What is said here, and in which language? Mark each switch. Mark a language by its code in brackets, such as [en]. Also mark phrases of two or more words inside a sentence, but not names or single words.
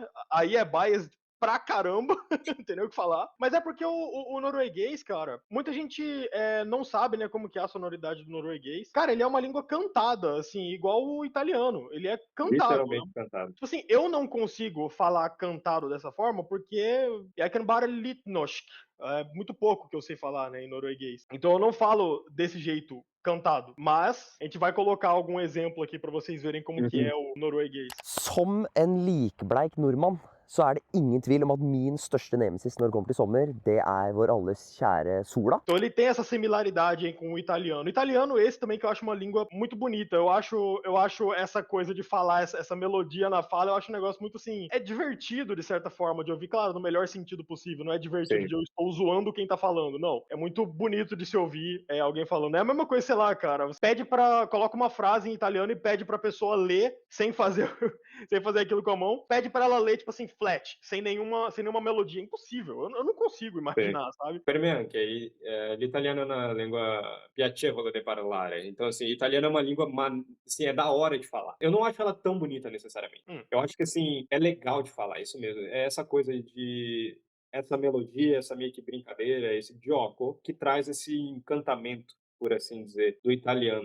[pt] Aí é biased pra caramba, não tem nem o que falar. Mas é porque o norueguês, cara, muita gente não sabe, né, como que é a sonoridade do norueguês. Cara, ele é uma língua cantada, assim, igual o italiano. Ele é cantado, né? Literalmente cantado. Tipo assim, eu não consigo falar cantado dessa forma porque [no] jeg kan bare litt norsk. [pt] É muito pouco que eu sei falar, né, em norueguês. Então eu não falo desse jeito cantado. Mas a gente vai colocar algum exemplo aqui pra vocês verem como que Uhum. é o norueguês. [no] Som en likbleik nordmann, så er det ingen tvil om at min største nemesis når det kommer til sommer, det er vår alles kjære Sola. [pt] Então ele tem essa similaridade aí com o italiano. O italiano, esse também que eu acho uma língua muito bonita. Eu acho essa coisa de falar, essa melodia na fala, eu acho um negócio muito assim. É divertido, de certa forma, de ouvir, claro, no melhor sentido possível. Não é divertido Sim. de eu estou zoando quem tá falando, não. É muito bonito de se ouvir alguém falando. É a mesma coisa, sei lá, cara. Você coloca uma frase em italiano e pede pra pessoa ler sem fazer, sem fazer aquilo com a mão. Pede pra ela ler, tipo assim, flat, sem nenhuma melodia. É impossível. Eu não consigo Sì. imaginar, sabe? [it] Per me anche, l'italiano è una lingua piacevole de parlare, [pt] então, assim, italiano é uma língua assim, é da hora de falar. Eu não acho ela tão bonita necessariamente. Hum. Eu acho que, assim, é legal de falar, isso mesmo. É essa coisa de essa melodia, essa meio que brincadeira, esse gioco, que traz esse encantamento, por assim dizer, do italiano.